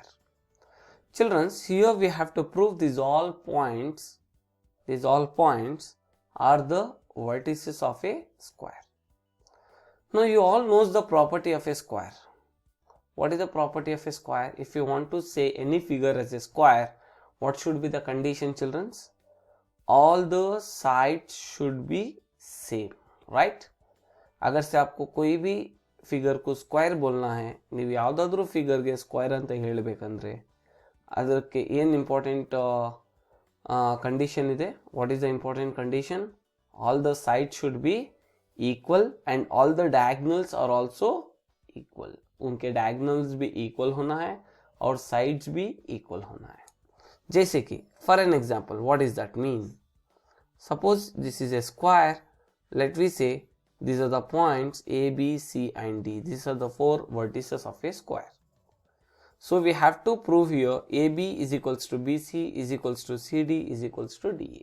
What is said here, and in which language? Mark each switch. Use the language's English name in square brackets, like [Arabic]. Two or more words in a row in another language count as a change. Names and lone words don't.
[English] Children, here we have to prove these all points are the vertices of a square. Now you all knows the property of a square. What is the property of a square? If you want to say any figure as a square, what should be the condition, children? all the sides should be same, right? [Hindi] अगर से आपको कोई भी फिगर कू स्क्वेयर बोलना है, [Kannada] ನೀವು ಯಾವುದಾದ್ರೂ ಫಿಗರ್ಗೆ ಸ್ಕ್ವೇರ್ ಅಂತ ಹೇಳಬೇಕಂದ್ರೆ ಅದಕ್ಕೆ ಏನು [English] important condition [Kannada] ಇದೆ? [English] What is the important condition? all the sides should be equal and all the diagonals are also equal. [Hindi] उनके diagonals भी equal होना है और sides भी equal होना है. जैसे कि [English] for an example, what does that mean? Suppose this is a square. Let me say these are the points A, B, C and D. These are the four vertices of a square. So we have to prove here AB is equals to BC is equals to CD is equals to DA.